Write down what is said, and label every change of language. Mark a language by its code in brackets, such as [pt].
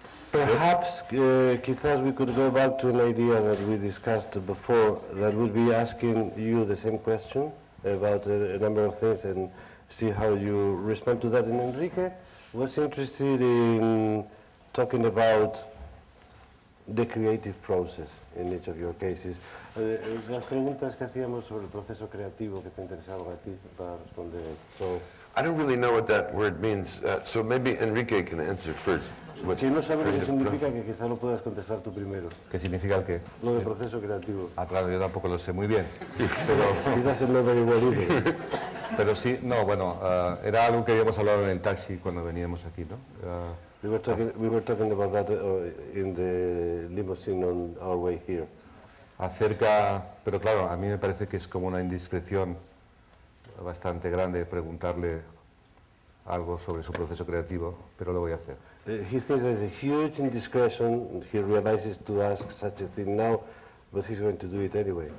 [en] Perhaps, quizás we could go back to an idea that we discussed before, that would be asking you the same question about a number of things and see how you respond to that. And Enrique was interested in talking about the creative process in each of your cases. [es] Las preguntas que hacíamos sobre el proceso creativo que te interesaban a ti para responder. [en] So, I don't really know what that word means, so maybe Enrique can answer first. What [es] que no sabe lo que [en] creative [es] significa, [en] process- [es] que quizá lo puedas contestar tú primero. ¿Qué significa el qué? Lo de proceso creativo. Ah, claro, yo tampoco lo sé muy bien. [en] He doesn't know very well either. [es] Pero sí, no, bueno, era algo que habíamos hablado en el taxi cuando veníamos aquí, ¿no? [en] We were talking about that in the limousine on our way here. [es] Acerca, pero claro, a mí me parece que es como una indiscreción bastante grande preguntarle algo sobre su proceso creativo, pero lo voy a hacer. [en] He thinks there's a huge indiscretion. He realizes to ask such a thing now, but he's going to do it anyway.